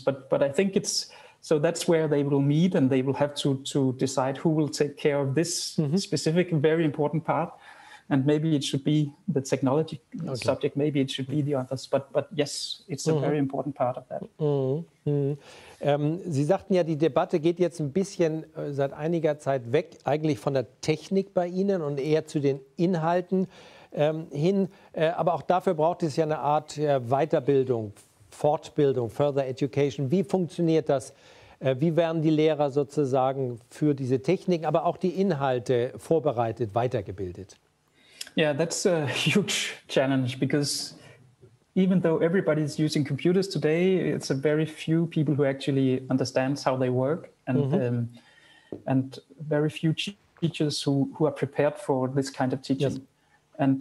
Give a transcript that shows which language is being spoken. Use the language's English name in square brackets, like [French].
[English] But I think so that's where they will meet, and they will have to decide who will take care of this specific, very important part. And maybe it should be the technology subject, maybe it should be the others. But yes, it's a very important part of that. [German] Sie sagten ja, die Debatte geht jetzt ein bisschen seit einiger Zeit weg, eigentlich von der Technik bei Ihnen und eher zu den Inhalten hin. Aber auch dafür braucht es ja eine Art Weiterbildung, Fortbildung, [English] Further Education. [German] Wie funktioniert das? Wie werden die Lehrer sozusagen für diese Technik, aber auch die Inhalte vorbereitet, weitergebildet? [English] Yeah, that's a huge challenge, because even though everybody's using computers today, it's a very few people who actually understands how they work, and very few teachers who are prepared for this kind of teaching. Yes.